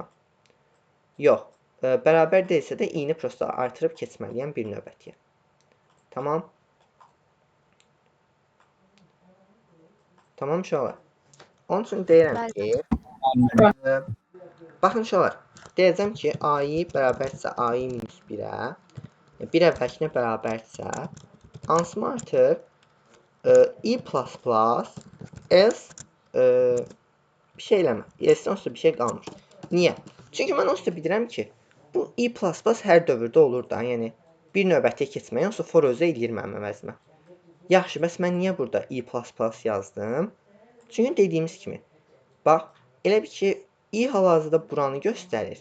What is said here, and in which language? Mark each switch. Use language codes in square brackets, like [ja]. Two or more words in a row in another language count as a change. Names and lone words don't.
[az] Yox. Bərabər deyilsə də i-ni prosta artırıb keçməliyəm bir növbətiyə. Tamam. Tamam uşaqlar. Onun üçün deyirəm ki, baxın uşaqlar. Deyəcəm ki, a-i bərabərdirsə a-i minus 1-ə, bir əvvəlkinə bərabərdirsə, ansımı artır i++ else bir şey eləmə. Else onsuz bir şey qalmır. Niyə? Çünki mən onsuz bilirəm ki, bu i++ hər dövrdə olur da. Yəni, bir növbətiyə keçmək, onsuz for özü eləyir mənim əvəzimə. Yaxşı, bəs mən niyə burada i++ yazdım? Çünki dediyimiz kimi, bax, elə bir ki, i hal-hazırda buranı göstərir.